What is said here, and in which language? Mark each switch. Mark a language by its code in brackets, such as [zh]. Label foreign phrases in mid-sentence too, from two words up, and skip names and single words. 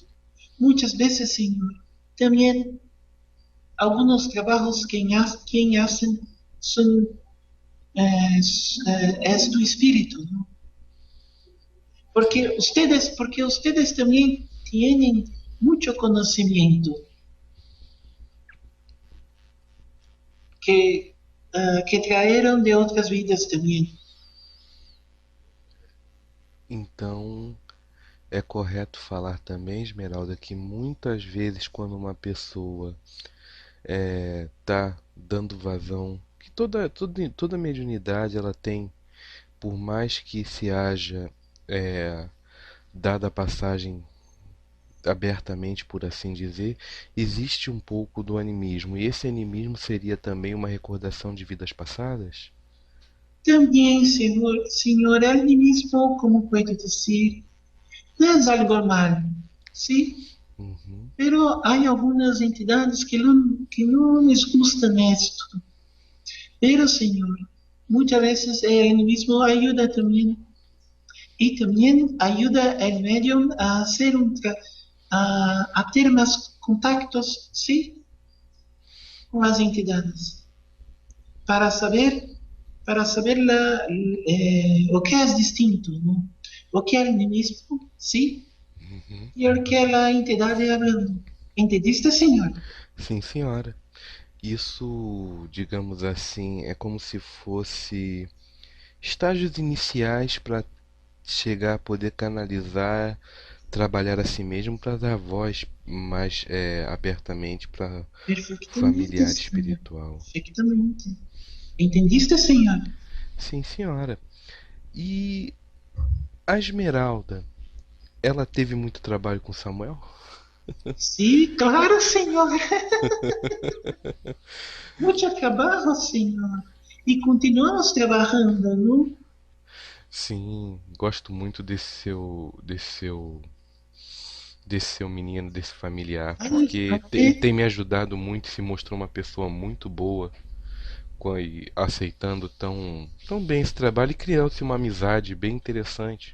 [es] Muchas veces, Señor, también algunos trabajos quien hacen son, es tu espíritu, ¿no? [pt] Sim. [es] Porque ustedes también tienen mucho conocimiento que, que trajeron de otras vidas también. [pt] Então, é correto falar também, Esmeralda, que muitas vezes quando uma pessoa tá dando vazão, que toda mediunidade ela tem, por mais que se haja dada a passagem abertamente, por assim dizer, existe um pouco do animismo. E esse animismo seria também uma recordação de vidas passadas? [es] También, señor, él mismo, como puedo decir, no es algo malo, ¿sí? Uhum, Pero hay algunas entidades que no les gustan esto. Pero, Señor, muchas veces el mismo ayuda también y también ayuda al medium a hacer a tener más contactos, ¿sí? Con las entidades para saber, para saber o que es distinto, ¿no? O que es el mismo, ¿sí? uhum. Y el que la entidad hablando. ¿Entendiste, Señor? [pt] Sim, senhora. Isso, digamos assim, é como se fosse estágios iniciais para chegar a poder canalizar, trabalhar a si mesmo para dar voz mais abertamente para [es] Perfectamente, [pt] familiar [es] Señor. [pt] espiritual. [es] Perfectamente. ¿Entendiste, Señor? [pt] Sim, senhora. E a Esmeralda, ela teve muito trabalho com Samuel? [es] Sí, claro, Señor. Mucho trabajo, Señor. Y continuamos trabajando, ¿no? [pt] Sim, gosto muito desse seu menino, desse familiar, Ay, porque ele até, tem me ajudado muito, se mostrou uma pessoa muito boa, e aceitando tão bem esse trabalho e criando-se uma amizade bem interessante.